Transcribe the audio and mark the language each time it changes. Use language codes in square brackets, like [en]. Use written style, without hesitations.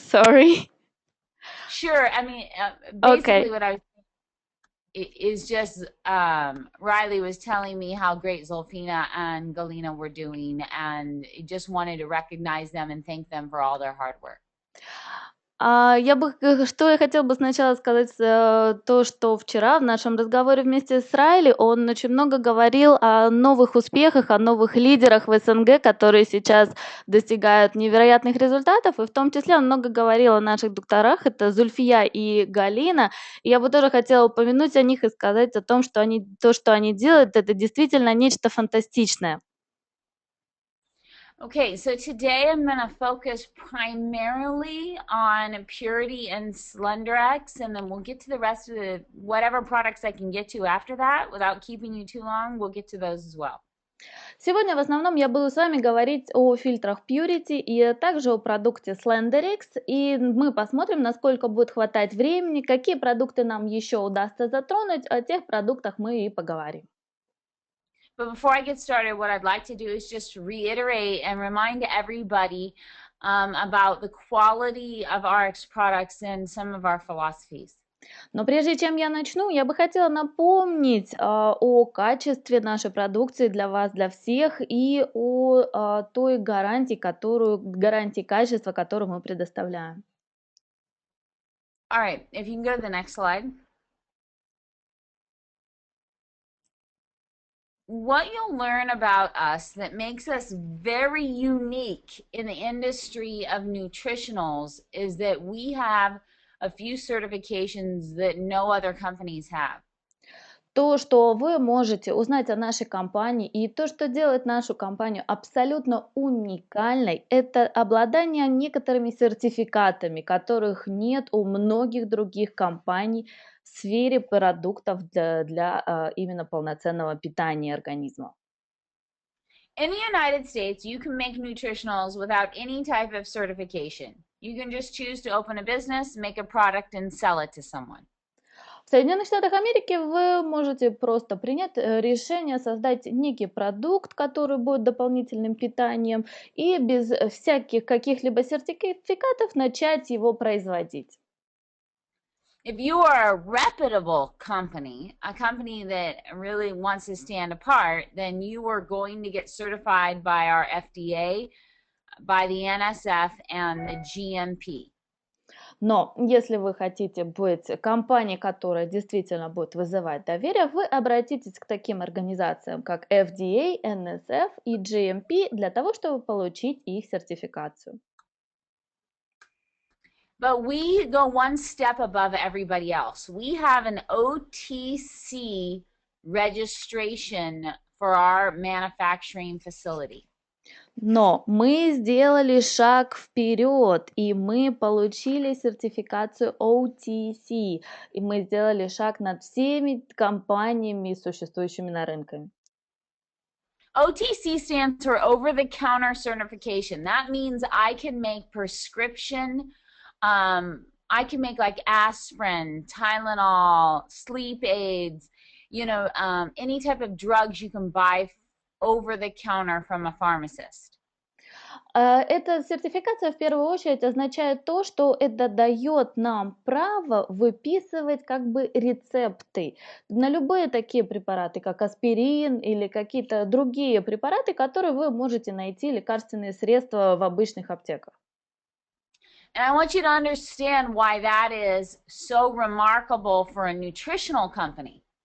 [en] Sorry. sure. I mean, Okay. basically what I was is just Riley was telling me how great Zolfina and Galina were doing, and just wanted to recognize them and thank them for all their hard work. [ru] Что я хотела бы сначала сказать, то, что вчера в нашем разговоре вместе с Райли он очень много говорил о новых успехах, о новых лидерах в СНГ, которые сейчас достигают невероятных результатов, и в том числе он много говорил о наших докторах, это Зульфия и Галина. И я бы тоже хотела упомянуть о них и сказать о том, что то, что они делают, это действительно нечто фантастичное. [en] Okay, so today I'm going to focus primarily on Purity and Slenderiix, and then we'll get to the rest of the whatever products I can get to after that without keeping you too long. We'll get to those as well. [ru] Сегодня в основном я буду с вами говорить о фильтрах Purity и также о продукте Slenderiix, и мы посмотрим, насколько будет хватать времени, какие продукты нам еще удастся затронуть, о тех продуктах мы и поговорим. [en] But before I get started, what I'd like to do is just reiterate and remind everybody about the quality of RX products and some of our philosophies. [ru] Но прежде чем я начну, я бы хотела напомнить о качестве нашей продукции для вас, для всех, и о той гарантии качества, которую мы предоставляем. [en] All right, if you can go to the next slide. What you'll learn about us that makes us very unique in the industry of nutritionals is that we have a few certifications that no other companies have. [ru] То, что вы можете узнать о нашей компании и то, что делает нашу компанию абсолютно уникальной, это обладание некоторыми сертификатами, которых нет у многих других компаний в сфере продуктов для именно полноценного питания организма. [en] In the United States, you can make nutritionals without any type of certification. You can just choose to open a business, make a product, and sell it to someone. [ru] В Соединенных Штатах Америки вы можете просто принять решение создать некий продукт, который будет дополнительным питанием, и без всяких каких-либо сертификатов начать его производить. [en] If you are a reputable company, a company that really wants to stand apart, then you are going to get certified by our FDA, by the NSF, and the GMP. [ru] Но если вы хотите быть компанией, которая действительно будет вызывать доверие, вы обратитесь к таким организациям, как FDA, NSF и GMP, для того, чтобы получить их сертификацию. [en] But we go one step above everybody else. We have an OTC registration for our manufacturing facility. [ru] Но мы сделали шаг вперед, и мы получили сертификацию OTC, и мы сделали шаг над всеми компаниями, существующими на рынке. [en] OTC stands for over-the-counter certification. That means I can make prescription, I can make like aspirin, Tylenol, sleep aids, any type of drugs you can buy over the counter from a pharmacist. [ru] Эта сертификация в первую очередь означает то, что это дает нам право выписывать как бы рецепты на любые такие препараты, как аспирин или какие-то другие препараты, которые вы можете найти, лекарственные средства в обычных аптеках. [en] And I want you to understand why that is so remarkable for a nutritional company.